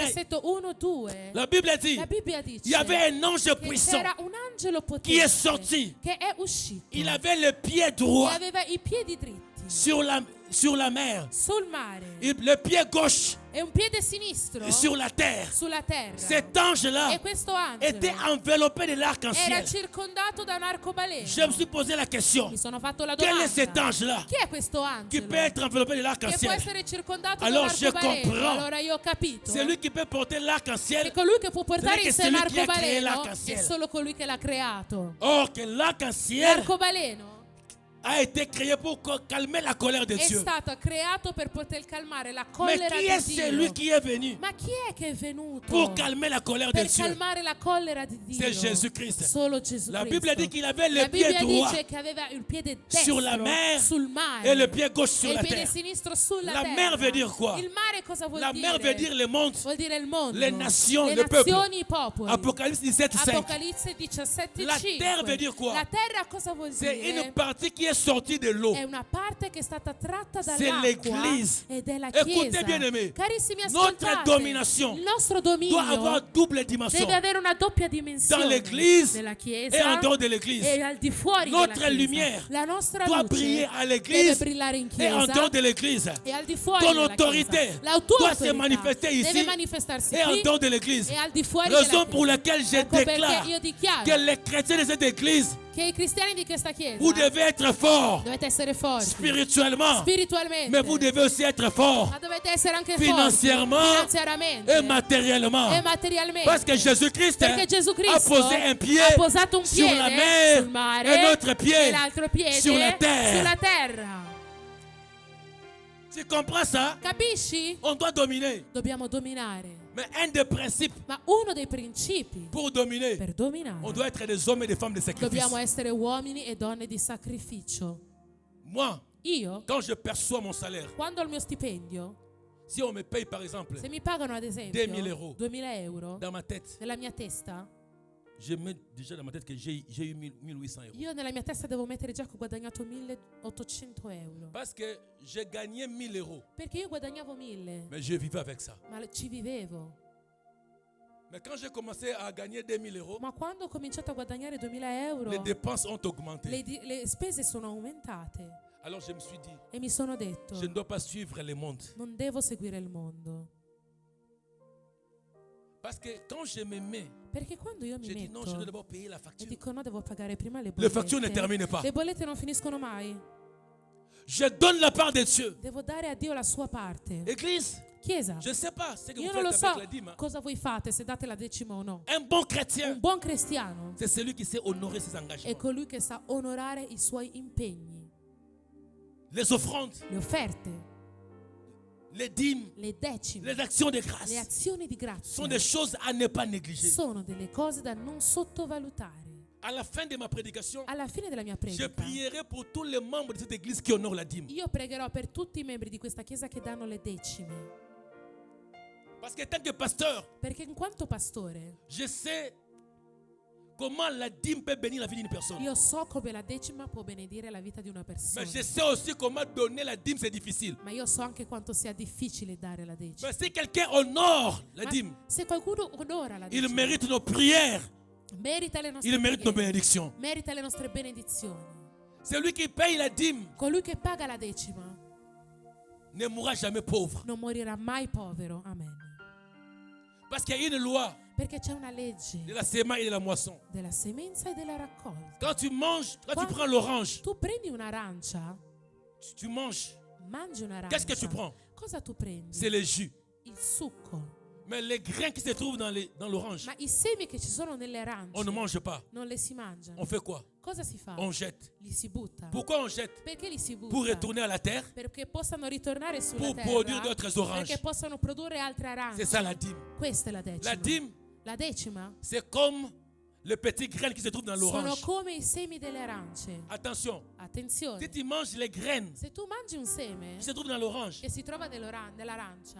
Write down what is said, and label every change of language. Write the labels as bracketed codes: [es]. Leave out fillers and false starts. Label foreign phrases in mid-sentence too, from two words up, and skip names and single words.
[it] versetto 1-2, [fr] la Bible dit, [it] la Bibbia dice [fr] il y avait un ange [it] che [fr] puissant [it] c'era un angelo [fr] qui est [it] potente [fr] sorti. [it] che è uscito [fr] Il avait le pied [it] e [fr] droit [it] aveva i piedi dritti [fr] sur la mer. [it] sul mare. [fr] Le pied gauche [it] E un piede sinistro [fr] sur la terre. [it] sulla terra. [fr] Cet ange-là [it] E questo [fr] était [it] angelo [fr] enveloppé de [it] era [fr] l'arc-en-ciel. [it] circondato da un arcobaleno. [fr] Je me suis posé la question. [it] Mi sono fatto la [fr] Quel [it] domanda. [fr] est cet ange-là [it] Chi è questo [fr] qui [it] angelo? [fr] peut être enveloppé de [it] Che può [fr] l'arc-en-ciel? [it] essere circondato [fr] Alors, [it] da un [fr] je [it] arcobaleno. [fr] comprends. [it] Allora io ho capito. [fr] C'est lui qui peut porter [it] Che [fr] l'arc-en-ciel. [it] colui che può portare in [fr] C'est [it] sé [fr] lui qui a créé [it] l'arcobaleno [fr] l'arc-en-ciel. [it] è solo colui che l'ha creato. [fr] Or que l'arc-en-ciel [it] L'arcobaleno [fr] a été créé pour calmer la colère de [it] è [fr] Dieu. [it] stato creato per poter calmare la [fr] Mais [it] collera [fr] qui est [it] di [fr] celui [it] Dio. [fr] qui est venu [it] Ma chi è che è venuto [fr] pour calmer la colère de [it] per [fr] Dieu? [it] calmare la collera di Dio? [fr] C'est Jésus-Christ. [it] Solo Gesù [fr] La [it] Cristo. [fr] Bible dit qu'il avait [it] La [fr] le pied [it] Bibbia [fr] droit [it] dice che aveva il piede [fr] sur [it] destro [fr] la mer [it] sul mare [fr] et le pied gauche sur [it] e [fr] la [it] il piede [fr] terre. [it] sinistro sulla [fr] La [it] terra. [fr] mer veut dire quoi? [it] Il mare cosa vuol [fr] La [it] dire? [fr] mer veut dire le monde, [it] Vuol dire il mondo, [fr] les nations, [it] le [fr] le peuple. [it] nazioni, i popoli. [fr] Apocalypse 17:5. [it] Apocalisse 17:5. [fr] La terre veut dire quoi? [it] La terra cosa vuol [fr] C'est [it] dire? [fr] une partie qui est sortie de l'eau. [it] È una parte che è stata tratta [fr] C'est [it] dall'acqua [fr] l'Église. [it] ed è la [fr] Écoutez, [it] Chiesa. [fr] bien-aimés, [it] Carissimi [fr] notre [it] ascoltate, [fr] domination [it] il nostro [fr] doit avoir [it] dominio [fr] double dimension. [it] deve avere una doppia [fr] Dans [it] dimensione [fr] l'Église [it] nella [fr] et [it] Chiesa [fr] en dehors de l'Église. [it] e al di fuori [fr] Notre [it] della Chiesa. [fr] lumière [it] La nostra [fr] doit [it] luce [fr] briller à [it] deve [fr] l'Église [it] brillare in [fr] et en [it] Chiesa [fr] dehors de l'Église. [it] e al di fuori [fr] Ton [it] della [fr] autorité [it] Chiesa. La tua [fr] doit se [it] autorità [fr] manifester ici [it] deve manifestarsi [fr] et en [it] qui [fr] dehors de l'Église. [it] e al di fuori [fr] Raison [it] della [fr] pour [it] Chiesa. [fr] laquelle je [it] Ecco perché [fr] déclare [it] io dichiaro [fr] que les chrétiens de cette Église, [it] che i cristiani di questa Chiesa [fr] vous devez être forts [it] dovete essere forti [fr] spirituellement, [it] spiritualmente, [fr] mais vous devez aussi être forts [it] ma dovete essere anche [fr] financièrement [it] forti finanziariamente [fr] et matériellement. [it] e materialmente. [fr] Parce que Jésus-Christ [it] Perché Gesù [fr] a [it] Cristo [fr] posé un pied [it] ha posato un [fr] sur [it] piede [fr] la mer [it] sul mare [fr] et l'autre pied [it] e l'altro piede [fr] sur la terre. [it] sulla terra. [fr] Tu comprends ça? [it] Capisci? [fr] On doit dominer. [it] Dobbiamo dominare. [fr] Mais un des principes [it] Ma uno dei principi [fr] pour dominer, [it] per dominare [fr] on doit être des hommes et des femmes de sacrifice. [it] dobbiamo essere uomini e donne di sacrificio. [fr] Moi, [it] Io, [fr] quand je perçois mon salaire, [it] quando ho il mio stipendio, [fr] si on me paye par exemple [it] se mi pagano ad esempio [fr] 2000 euro [it] 2000 euro [fr] dans ma tête, [it] nella mia testa, [fr] je mets déjà dans ma tête que j'ai eu 1800 euros. [it] io nella mia testa devo mettere già che ho guadagnato 1800 euro. [fr] Parce que j'ai gagné 1000 euros, [it] Perché io guadagnavo 1000, [fr] mais je vivais avec ça. [it] ma ci vivevo. [fr] Mais quand j'ai commencé à gagner 2000 euros, [it] Ma quando ho cominciato a guadagnare 2000 euro, [fr] les dépenses ont augmenté. [it] le spese sono aumentate [fr] Alors je me suis dit, [it] e mi sono detto, [fr] je ne dois pas suivre le monde. [it] non devo seguire il mondo. [fr] Parce que quand je me mets, [it] Perché quando io mi [fr] je dis non, je dois [it] metto [fr] d'abord payer la [it] e [fr] facture. [it] dico no, devo pagare prima le [fr] Les factures ne [it] bollette. [fr] terminent pas. [it] Le bollette non finiscono mai. [fr] Je donne la part de Dieu. [it] Devo dare a Dio la sua parte. [fr] Église, [it] Chiesa, [fr] je ne sais pas ce que [it] io [fr] vous [it] non lo [fr] faites [it] so [fr] avec la dîme. [it] cosa voi fate, se date la decima o no. [fr] Un bon chrétien, [it] Un buon cristiano [fr] c'est celui qui sait honorer ses [it] è [fr] engagements. [it] colui che sa onorare i suoi impegni, [fr] Les offrandes, [it] le offerte, [fr] les dîmes, [it] le decime, [fr] les actions de [it] le [fr] grâce [it] azioni di [fr] sont des [it] grazia. [fr] choses à ne pas négliger. [it] Sono delle cose da non sottovalutare. [fr] À la fin de ma prédication, [it] Alla fine della mia [fr] je [it] predica, [fr] prierai pour tous les membres de cette église qui honorent la dîme. [it] io pregherò per tutti i membri di questa chiesa che danno le decime. [fr] Parce que tant que pasteur, [it] Perché in quanto pastore, [fr] je sais comment la dîme peut bénir la vie d'une personne. [it] io so come la decima può benedire la vita di una persona. [fr] Mais je sais aussi comment donner la dîme, c'est difficile. [it] Ma io so anche quanto sia difficile dare la decima. [fr] Mais si quelqu'un honore la [it] Ma [fr] dîme, [it] se qualcuno onora la [fr] il [it] decima, [fr] mérite nos prières, [it] merita le nostre [fr] il mérite nos [it] preghiere, [fr] bénédictions. [it] merita le nostre benedizioni. [fr] Celui qui paye la dîme [it] Colui che paga la decima [fr] ne mourra jamais pauvre. [it] non morirà mai povero. Amen. [fr] Parce qu'il y a une loi [it] Perché c'è una legge [fr] de la semaille et de la moisson. [it] della semenza e della raccolta. [fr] Quand tu manges, quand tu [it] Quando [fr] prends l'orange, [it] tu prendi un'arancia, [fr] tu manges. [it] mangi un'arancia. [fr] Qu'est-ce que tu prends? [it] Cosa tu prendi? [fr] C'est le jus. [it] Il succo. [fr] Mais les grains qui se trouvent dans l'orange, [it] Ma i semi che ci sono nelle arance [fr] on ne mange pas. [it] non le si mangiano. [fr] On fait quoi? [it] Cosa si fa? [fr] On jette. [it] Li si butta. [fr] Pourquoi on jette? [it] Perché li si butta? [fr] Pour retourner à la terre, [it] Perché possano ritornare sulla [fr] pour [it] terra. [fr] produire d'autres oranges. [it] Perché possano produrre altre arance. [fr] C'est ça la dîme. [it] Questa è la decima. [fr] La dîme, [it] La decima [fr] c'est comme le petit grain qui se trouve dans [it] sono [fr] l'orange. [it] come i semi delle arance. [fr] Attention, [it] Attenzione. [fr] si tu manges les graines [it] Se tu mangi un seme [fr] qui se trouvent dans l'orange, [it] che si trova nell'arancia,